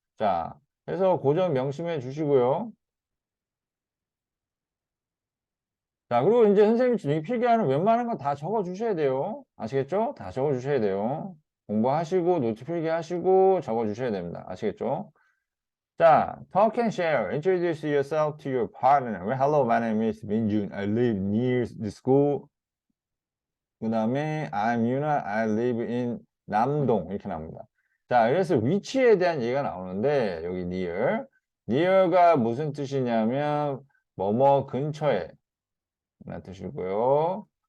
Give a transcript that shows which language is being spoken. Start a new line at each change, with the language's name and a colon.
Korean: 자, 그래서 그 점 명심해 주시고요. 자, 그리고 이제 선생님이 필기하는 웬만한 거 다 적어 주셔야 돼요. 아시겠죠? 다 적어 주셔야 돼요. 공부하시고, 노트 필기하시고, 적어 주셔야 됩니다. 아시겠죠? 자,
English: talk and share. Introduce yourself to your partner. Well, hello, my name is Minjun. I live near the school.
Korean: 그 다음에
English: I'm Yuna. I live in 남동.
Korean: 이렇게 나옵니다. 자, 그래서 위치에 대한 얘기가 나오는데 여기 near. near가 무슨 뜻이냐면 뭐뭐 근처에 라는 뜻이고요.